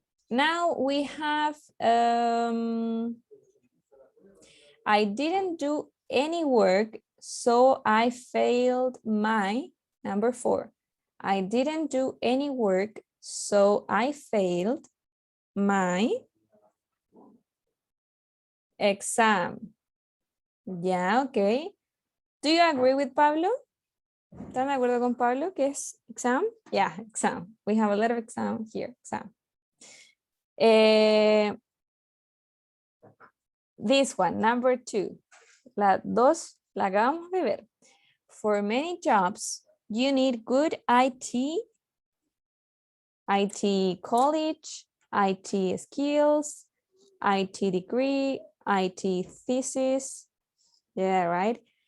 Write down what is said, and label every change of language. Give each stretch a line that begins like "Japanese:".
English: Now we have, I didn't do any work, so I failed my, number 4. I didn't do any work, so I failed my exam. Yeah, okay. Do you agree with Pablo?
Spanish: ¿Están de acuerdo con Pablo que es exam?
English: Yeah, exam. We have a lot of exam here, exam. This one, number 2.
Spanish: La 2 la acabamos de ver.
English: For many jobs, you need good IT college, IT skills, IT degree, IT thesis. Yeah, right.